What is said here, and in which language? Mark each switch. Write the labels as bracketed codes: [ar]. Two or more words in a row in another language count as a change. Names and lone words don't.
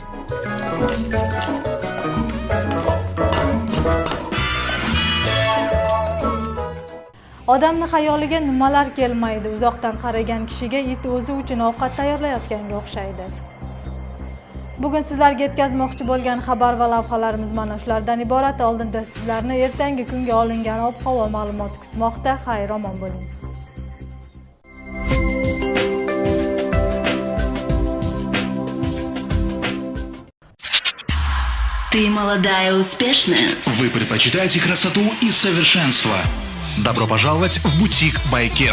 [uz] Odamning xayoliga nimalar kelmaydi. Uzoqdan qaragan kishiga it o'zi uchun ovqat tayyorlayotganga o'xshaydi. Bugun sizlarga yetkazmoqchi bo'lgan xabar va lavhalarimiz mana shulardan iborat. Oldinda sizlarni ertangi kunga olingan ob-havo ma'lumoti kutmoqda. Xayr, omon bo'ling. [ru] Ты молодая и успешная. Вы предпочитаете красоту и совершенство. Добро пожаловать в бутик Байкен.